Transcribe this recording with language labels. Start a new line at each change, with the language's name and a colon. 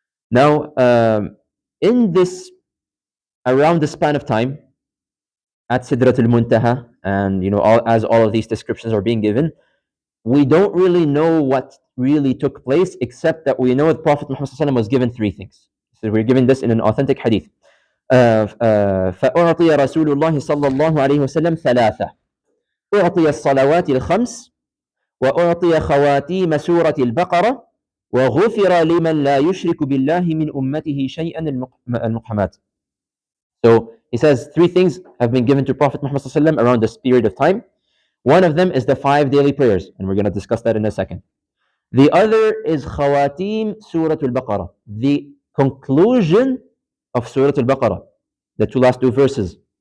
English: Now, in this, around the span of time, at Sidratul Muntaha, and as all of these descriptions are being given, we don't really know what really took place, except that we know that Prophet Muhammad ﷺ was given three things. So we're given this in an authentic hadith.
Arabic: فأعطي رسول الله صلى الله عليه وسلم ثلاثة، أعطي الصلوات الخمس، وأعطي خواتيم سورة البقرة، وغفر لمن لا يشرك بالله من أمته شيئا المقحمات.
English: So he says three things have been given to Prophet Muhammad
Arabic: صلى الله عليه وسلم
English: around this period of time. One of them is the 5 daily prayers, and we're going to discuss that in a second. The other is Khawatim Surah Al-Baqarah, the conclusion of Surah Al-Baqarah, the last two verses.